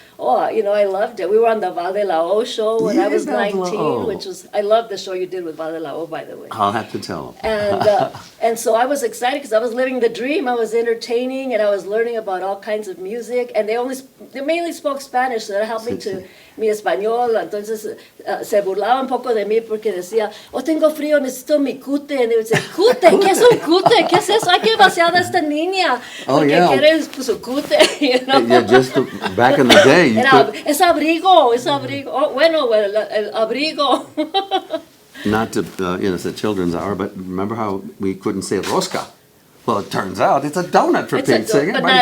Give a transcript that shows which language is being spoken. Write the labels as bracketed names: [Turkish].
[English] And, I loved it. We were on the Val de la O show when I was Yeah, Val de la 19, O. which was, I love the show you did with Val de la O, by the way. I'll have to tell them. And so I was excited because I was living the dream. I was entertaining and I was learning about all kinds of music. And they mainly spoke Spanish, so that helped me to [Spanish] mi español. Entonces se burlaba un poco de mí porque decía, tengo frío, necesito mi cute. [English] And they would say, [Spanish] cute, ¿qué es un cute? ¿Qué es eso? Hay que vaciar a esta niña. Porque quiere su cute, [English] Yeah, just back in the day, you could, [Spanish] Es abrigo. El abrigo. [English] not to, it's a children's hour, but remember how we couldn't say rosca? Well, it turns out it's a donut for Pete's sake. But Everybody not